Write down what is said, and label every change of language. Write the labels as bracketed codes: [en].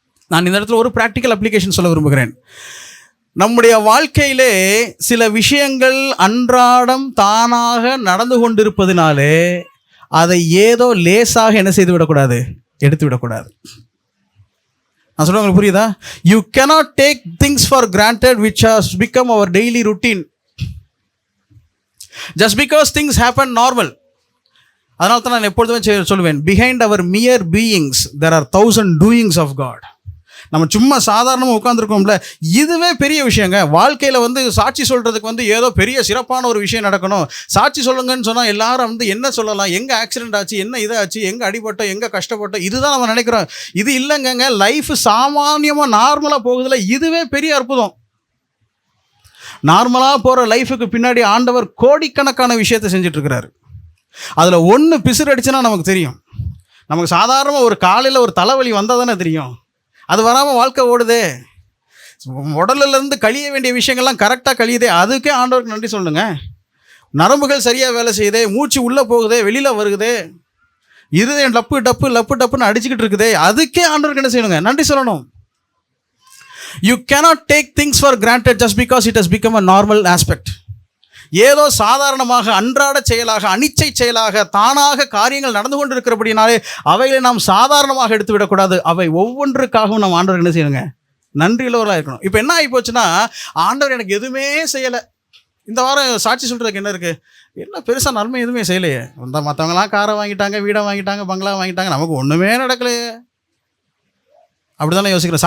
[ta] நான் இந்த இடத்துல ஒரு ப்ராக்டிக்கல் அப்ளிகேஷன் சொல்ல விரும்புகிறேன். நம்முடைய வாழ்க்கையிலே சில விஷயங்கள் அன்றாடம் தானாக நடந்து கொண்டிருப்பதினாலே அதை ஏதோ லேசாக என்ன செய்து விடக்கூடாது, எடுத்து விடக்கூடாது. நான் சொல்ல உங்களுக்கு புரியுதா? [en] You cannot take things for granted which has become our daily routine just because things happen normal. [ta] அதனால தான் நான் எப்பொழுதுமே சொல்லுவேன், [en] behind our mere beings there are 1000 doings of God. [ta] நம்ம சும்மா சாதாரணமாக உட்காந்துருக்கோம்ல, இதுவே பெரிய விஷயங்க. வாழ்க்கையில் சாட்சி சொல்கிறதுக்கு ஏதோ பெரிய சிறப்பான ஒரு விஷயம் நடக்கணும். சாட்சி சொல்லுங்கன்னு சொன்னால் எல்லாரும் என்ன சொல்லலாம், எங்கே ஆக்சிடென்ட் ஆச்சு, என்ன இதாச்சு, எங்கே அடிபட்டோம், எங்கே கஷ்டப்பட்டோம், இதுதான் நம்ம நினைக்கிறோம். இது இல்லைங்க, லைஃப் சாமானியமாக நார்மலாக போகுதுல, இதுவே பெரிய அற்புதம். நார்மலாக போகிற லைஃபுக்கு பின்னாடி ஆண்டவர் கோடிக்கணக்கான விஷயத்தை செஞ்சிட்ருக்கிறாரு. அதில் ஒன்று பிசுறு அடிச்சுன்னா நமக்கு தெரியும். நமக்கு சாதாரணமாக ஒரு காலையில் ஒரு தலைவலி வந்தால் தானே தெரியும், அது வராமல் வாழ்க்கை ஓடுதே. உடலிலேருந்து கழிய வேண்டிய விஷயங்கள்லாம் கரெக்டாக கழியுதே, அதுக்கே ஆண்டவருக்கு நன்றி சொல்லுங்க. நரம்புகள் சரியாக வேலை செய்யுதே, மூச்சு உள்ளே போகுதே, வெளியில் வருகுதே, இருதயம் டப்புன்னு அடிச்சுக்கிட்டு இருக்குதே, அதுக்கே ஆண்டவருக்கு என்ன செய்யணுங்க, நன்றி சொல்லணும். [en] You cannot take things for granted just because it has become a normal aspect. [ta] ஏதோ சாதாரணமாக அன்றாட செயலாக, அனிச்சை செயலாக, தானாக காரியங்கள் நடந்து கொண்டிருக்கிறபடினாலே அவைகளை நாம் சாதாரணமாக எடுத்து விடக்கூடாது. அவை ஒவ்வொன்றுக்காகவும் நம்ம ஆண்டவர் என்ன செய்யணுங்க? நன்றியுள்ளவர்களாக இருக்கணும். இப்போ என்ன ஆகி போச்சுன்னா, ஆண்டவர் எனக்கு எதுவுமே செய்யலை, இந்த வாரம் சாட்சி சொல்கிறதுக்கு என்ன இருக்குது, என்ன பெருசாக நன்மை எதுவுமே செய்யலையே, இந்த மற்றவங்களாம் காரை வாங்கிட்டாங்க, வீடை வாங்கிட்டாங்க, பங்களா வாங்கிட்டாங்க, நமக்கு ஒன்றுமே நடக்கலையே, அப்படி தானே யோசிக்கிறோம்.